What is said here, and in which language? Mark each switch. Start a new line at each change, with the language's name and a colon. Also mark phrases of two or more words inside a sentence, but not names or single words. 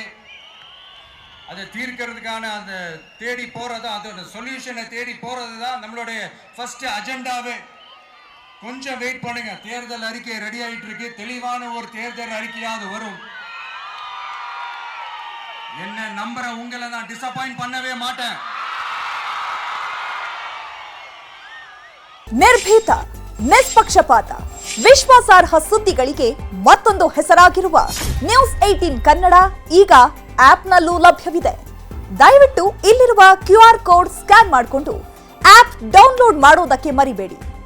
Tamil: அதை தீர்க்கிறதுக்கான அந்த தேடி போறது, அதோட சொல்யூஷனை தேடி போறது தான் நம்மளுடைய ஃபர்ஸ்ட் அஜெண்டாவே. கொஞ்சம் வெயிட் பண்ணுங்க, தேர்தல் அறிக்கை ரெடி ஆயிட்டு இருக்கு. தெளிவான ஒரு தேர்தல் அறிக்கையாவது வரும். என்ன நம்புற உங்களை நான் டிசப்பாயிண்ட் பண்ணவே மாட்டேன்.
Kannada: ನಿರ್ಭೀತ, ನಿಷ್ಪಕ್ಷಪಾತ, ವಿಶ್ವಾಸಾರ್ಹ ಸುದ್ದಿಗಳಿಗೆ ಮತ್ತೊಂದು ಹೆಸರಾಗಿರುವ ನ್ಯೂಸ್ 18 ಕನ್ನಡ ಈಗ ಆಪ್ನಲ್ಲೂ ಲಭ್ಯವಿದೆ. ದಯವಿಟ್ಟು ಇಲ್ಲಿರುವ QR
English: code scan
Kannada: ಮಾಡಿಕೊಂಡು
English: app download
Kannada: ಮಾಡೋದಕ್ಕೆ ಮರಿಬೇಡಿ.